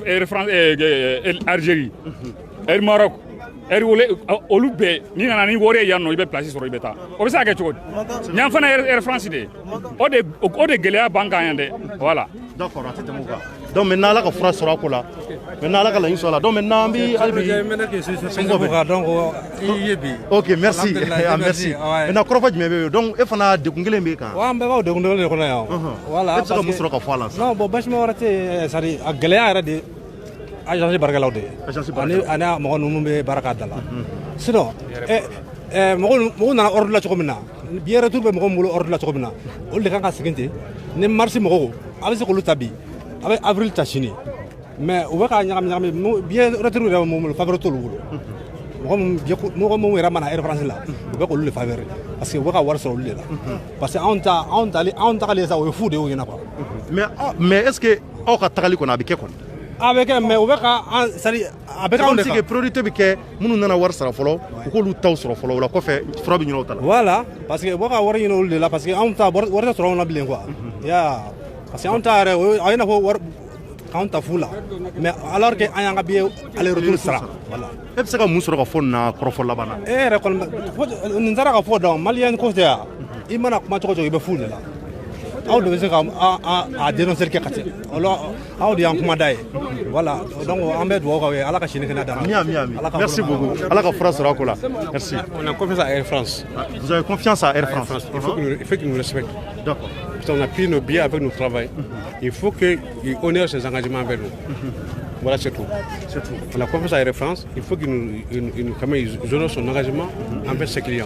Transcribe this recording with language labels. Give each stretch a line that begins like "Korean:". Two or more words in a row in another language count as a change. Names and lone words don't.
Bambara: tigɛ Algérie Maroc olu bɛɛ n'i nana ni wari ye yan nɔ i bɛ place sɔrɔ i bɛ taa o bɛ se ka kɛ cogo di yan fana ye France de ye o de gɛlɛya b'an kan yan dɛ voilà. d'accord a tɛ tɛmɛ o kan donc maintenant ala ka fura sɔrɔ a ko la maintenant ala ka laɲini sɔrɔ a la donc maintenant an bɛ hali bi donc i ye bi
French: ok merci merci maintenant
Bambara: kɔrɔfɔ jumɛn bɛ yen donc e fana degun kelen b'e kan. wa an bɛɛ b'o degun kelen de kɔnɔ yan voilà e bɛ se ka mun sɔrɔ ka fɔ a la.
French: non bon
Bambara: basima wɛrɛ tɛ yen
French: c'est à dire
Bambara: a gɛlɛya yɛrɛ de agence baarakɛlaw de ye ani mɔgɔ ninnu bɛ baara k'a da la sinon mɔgɔw nana ordre la cogo min na
French: billet retour
Bambara: bɛ mɔgɔ min bolo ordre la cogo min na olu de kan ka segin ten ni mars mɔgɔw a bɛ se k'olu ta bi a bɛ avril ta sini mais u bɛ k'a ɲagami
French: billet retour
Bambara: yɛrɛ mun bolo favori t'olu bolo mɔgɔ minnu yɛrɛ mana air France la u bɛ k'olu de favori
French: parce que
Bambara: u bɛ ka wari sɔrɔ olu de la
French: parce que
Bambara: anw tagalen sa o ye fu de y'o ɲɛna quoi.
French: mais est ce que
Bambara: aw ka tagali kɔni a bɛ kɛ kɔni. a bɛ kɛ mais u bɛ ka a bɛ k'anw de kan. priorité bɛ kɛ minnu nana wari sara fɔlɔ u k'olu taw sɔrɔ fɔlɔ o la kɔfɛ fura bɛ ɲini o ta la. voilà
French: parce que
Bambara: u bɛ ka wari ɲini olu de la
French: parce que
Bambara: anw ta wari tɛ sɔrɔ anw na bilen quoi
French: parce que
Bambara: anw ta yɛrɛ o ye i n'a fɔ wari k'anw ta fu la
French: mais alors que
Bambara: an y'an ka
French: billet aller retour
Bambara: sara voilà. e bɛ se ka mun sɔrɔ ka fɔ nin na kɔrɔfɔ laban na. e yɛrɛ kɔni nin taara ka fɔ dɔn maliyɛn ko tɛ yan i mana kuma cogo cogo i bɛ fu de la aw de bɛ se ka a dénoncer kɛ ka tɛmɛ aw de y'an kumada ye voilà donc an bɛ dugawu k'aw ye ala ka sini kɛnɛ d'an ma. ami
French: merci beaucoup
Bambara: ala ka fura sɔrɔ a ko la merci.
French: on a confiance à Air France. vous avez confiance à Air France. il faut qu'ils nous respectent. d'accord. Parce qu'on a pris nos billets avec notre travail. Il faut qu'ils honorent ses engagements avec nous. Voilà, c'est tout. On a confiance à Air France. Il faut qu'ils honorent son engagement envers ses clients.